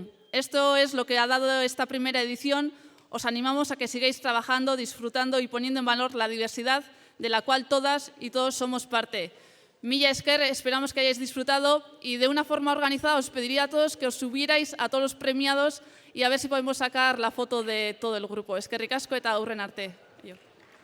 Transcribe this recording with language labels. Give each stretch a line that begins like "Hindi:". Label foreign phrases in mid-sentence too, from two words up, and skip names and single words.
Spanish: Esto es lo que ha dado esta primera edición. Os animamos a que sigáis trabajando, disfrutando y poniendo en valor la diversidad de la cual todas y todos somos parte.
Basque: Mila esker,
Spanish: esperamos que hayáis disfrutado y de una forma organizada os pediría a todos que os subierais a todos los premiados y a ver si podemos sacar la foto de todo el grupo.
Basque: Eskerrik asko eta aurren arte.